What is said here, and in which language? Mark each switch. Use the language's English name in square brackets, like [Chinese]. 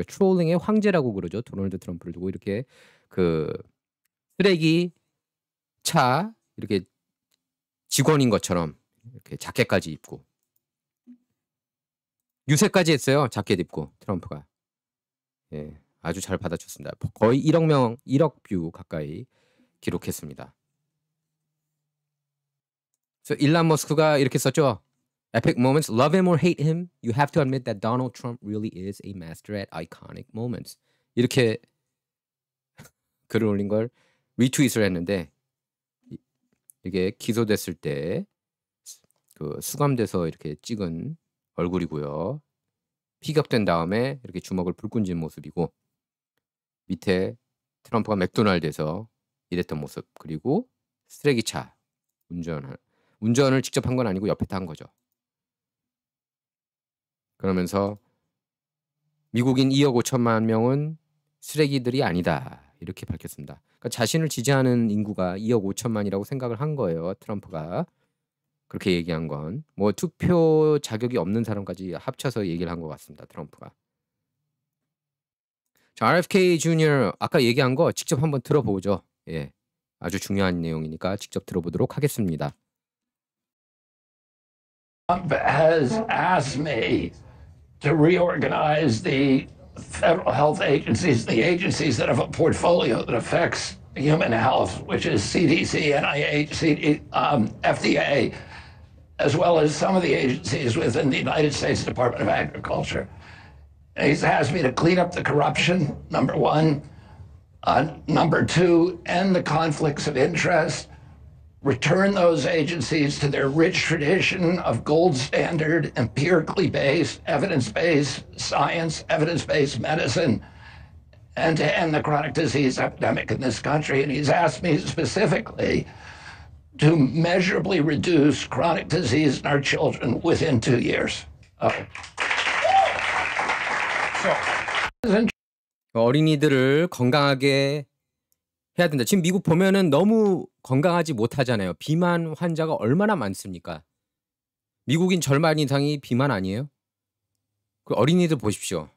[Korean] 트롤링의 황제라고 그러죠. 도널드 트럼프를 두고 이렇게 그 쓰레기 차 이렇게 직원인 것처럼 이렇게 자켓까지 입고 유세까지 했어요. 자켓 입고 트럼프가. 예, 아주 잘 받아쳤습니다. 거의 1억 뷰 가까이 기록했습니다. 그래서 일론 머스크가 이렇게 썼죠. [English] Epic moments, love him or hate him, you have to admit that Donald Trump really is a master at iconic moments. [Korean] 이렇게 글을 올린 걸 리트윗을 했는데 이게 기소됐을 때 그 수감돼서 이렇게 찍은 얼굴이고요. 피격된 다음에 이렇게 주먹을 불 끈진 모습이고 밑에 트럼프가 맥도날드에서 일했던 모습 그리고 쓰레기차 운전을 직접 한 건 아니고 옆에 탄 거죠. 그러면서 미국인 2억 5천만 명은 쓰레기들이 아니다. 이렇게 밝혔습니다. 그러니까 자신을 지지하는 인구가 2억 5천만이라고 생각을 한 거예요. 트럼프가. 그렇게 얘기한 건 뭐 투표 자격이 없는 사람까지 합쳐서 얘기를 한 것 같습니다. 트럼프가. 자, RFK 주니어 아까 얘기한 거 직접 한번 들어보죠. 예, 아주 중요한 내용이니까 직접 들어보도록 하겠습니다. [English] Trump has asked me to reorganize the federal health agencies, the agencies that have a portfolio that affects human health, which is CDC, NIH, FDA, as well as some of the agencies within the United States Department of Agriculture. And he's asked me to clean up the corruption, number one. Number two, end the conflicts of interest. Return those agencies to their rich tradition of gold standard, empirically based, evidence-based science, evidence-based medicine, and to end the chronic disease epidemic in this country. And he's asked me specifically to measurably reduce chronic disease in our children within 2 years. [Korean] 어린이들을 건강하게 해야 된다. 지금 미국 보면은 너무 건강하지 못하잖아요. 비만 환자가 얼마나 많습니까? 미국인 절반 이상이 비만 아니에요? 그 어린이들 보십시오.